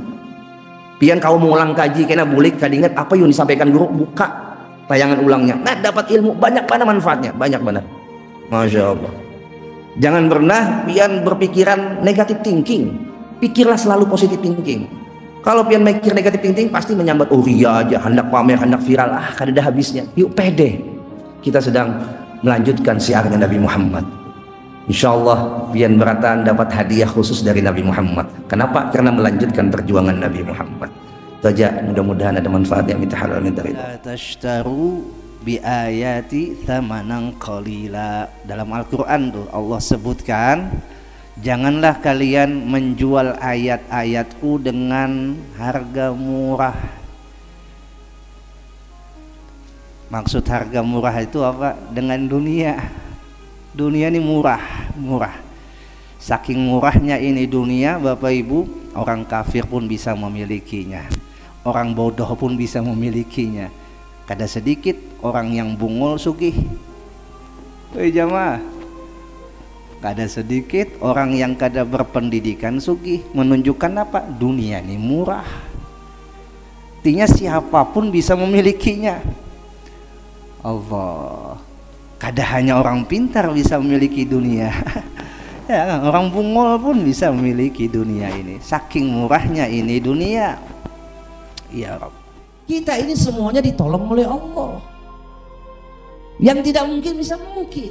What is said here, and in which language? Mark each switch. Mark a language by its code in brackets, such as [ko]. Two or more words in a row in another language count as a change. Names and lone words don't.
[bjn] Pian kau mengulang kaji kena bulik kadinget apa yang disampaikan guru, buka tayangan ulangnya. [id] Nah, dapat ilmu banyak mana manfaatnya, banyak benar. [ar] Masya Allah. [id] Jangan pernah pian berpikiran [en] negatif thinking. [id] Pikirlah selalu [en] positif thinking. [bjn] Kalau pian mikir [en] negatif thinking [bjn] pasti menyambat, ria aja, hendak pamer, hendak viral, kada ada habisnya. Yuk pede. [id] Kita sedang melanjutkan syiarnya Nabi Muhammad. [ar] Insya Allah [id] pian beratan dapat hadiah khusus dari Nabi Muhammad. Kenapa? Karena melanjutkan perjuangan Nabi Muhammad. Saja, mudah-mudahan ada manfaatnya. Minta halal minta ridha. [ar] La tashtaru bi ayati thamanan qalila. [id] Dalam Al-Quran tuh Allah sebutkan, janganlah kalian menjual ayat-ayatku dengan harga murah. Maksud harga murah itu apa? Dengan dunia. Dunia ini murah. Saking murahnya ini dunia, Bapak Ibu, orang kafir pun bisa memilikinya, orang bodoh pun bisa memilikinya. [bjn] Kada sedikit orang yang bungul sugih. Jamaah, kada sedikit orang yang kada berpendidikan sugih. [id] Menunjukkan apa? Dunia ini murah. Artinya siapapun bisa memilikinya. Allah, kada hanya orang pintar bisa memiliki dunia. Ya, orang bungul pun bisa memiliki dunia ini. Saking murahnya ini dunia. [ar] ya Rabb. [id] Kita ini semuanya ditolong oleh Allah. Yang tidak mungkin bisa mungkin.